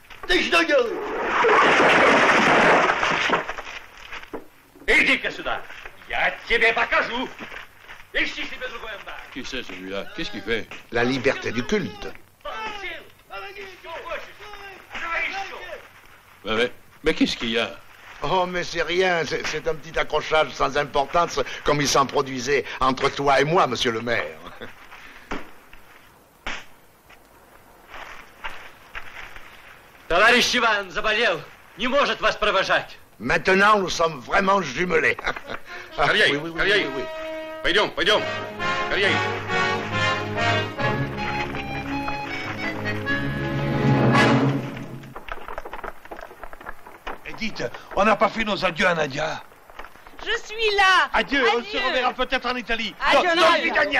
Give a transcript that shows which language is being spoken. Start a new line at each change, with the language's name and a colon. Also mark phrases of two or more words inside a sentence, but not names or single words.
Russian: ты что делаешь? Иди-ка сюда. Я тебе покажу. Ищи себе другой амбар.
French: Qui c'est celui-là? Qu'est-ce qu'il fait? La liberté du culte. Mais qu'est-ce qu'il y a? Oh, mais c'est rien, c'est un petit accrochage sans importance, comme il s'en produisait entre toi et moi, monsieur le maire.
Russian: Товарищ Иван заболел. Не может вас провожать.
French: Maintenant, nous sommes vraiment jumelés. Корней, oui.
Russian: Пойдем. Корней.
French: Et dites, on n'a pas fait nos adieux à Nadia. Je suis là. Adieu, on se reverra peut-être en Italie. Adieu, Nadia. Nadia.